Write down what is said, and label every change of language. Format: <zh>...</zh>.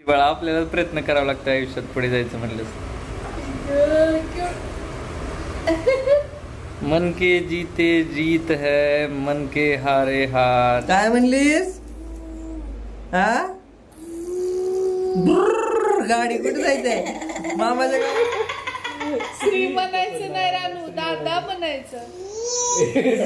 <mr>बाळा आपल्याला प्रयत्न करावा लागतो आयुष्यात पुढे जायचं म्हणलं.</mr> <hi>मन के जीते जीत है, मन के हारे हार.</hi> <mr>काय म्हणलीस? हा गाडी कुठे जायचंय मामाच्या गाडी? श्री म्हणायचं नाही रानू, दादा म्हणायचं.</mr>